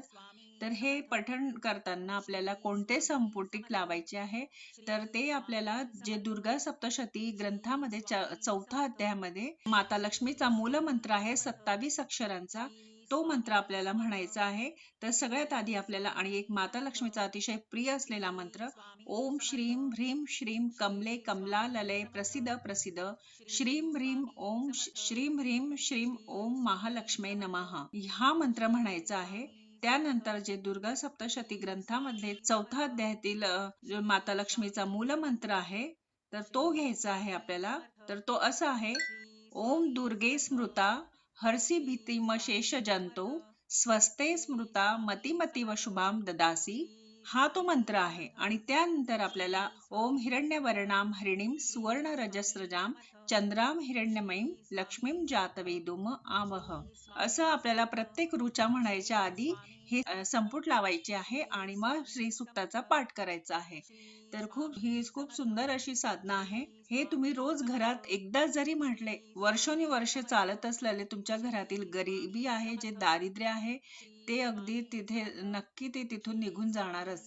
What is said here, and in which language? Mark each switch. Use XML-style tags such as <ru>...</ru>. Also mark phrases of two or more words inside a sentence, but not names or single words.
<mr>तर हे पठण करताना आपल्याला कोणते संपुटिक लावायचे आहे तर ते आपल्याला जे दुर्गा सप्तशती ग्रंथामध्ये 4थ्या अध्यायामध्ये माता लक्ष्मीचा मूलमंत्र आहे 27 अक्षरांचा, तो मंत्र आपल्याला म्हणायचा आहे. तर सगळ्यात आधी आपल्याला आणि एक माता लक्ष्मीचा अतिशय प्रिय असलेला मंत्र,</mr> <sa>ओम श्रीम ह्रीम श्रीम कमले कमला ललय प्रसिद्ध प्रसिद्ध श्रीम ह्रीम ओम श्रीम ह्रीम श्रीम ओम महालक्ष्मी नमः</sa> <mr>हा मंत्र म्हणायचा आहे. त्यानंतर जे दुर्गा सप्तशती ग्रंथामध्ये 4था अध्यायातील जो माता लक्ष्मीचा मूल मंत्र आहे तर तो घ्यायचा आहे आपल्याला. तर तो असा आहे,</mr> <sa>ओम दुर्गे स्मृता हर्षि भीतिम शेष जंतो स्वस्ते स्मृता मतिमतीव शुभाम ददासी</sa> <mr>हा तो मंत्र आहे. आणि त्यानंतर आपल्याला</mr> <sa>ओम हिरण्यवर्णाम हरिणीम सुवर्ण रजस्रजाम चंद्राम हिरण्यमयीम लक्ष्मीम जातवेदुम आमह</sa> <mr>असं आपल्याला प्रत्येक ऋचा म्हणायच्या आधी हे संपुट लावायचे आहे आणि मग श्री सुक्ताचा पाठ करायचा आहे. तर खूप सुंदर अशी साधना आहे. हे तुम्ही रोज घरात एकदा जरी म्हटले, वर्षोनुवर्ष चालत असलेले तुमच्या घरातील गरिबी आहे, जे दारिद्र्य आहे ते अगदी तिथे नक्की ते तिथून निघून जाणारच.</mr>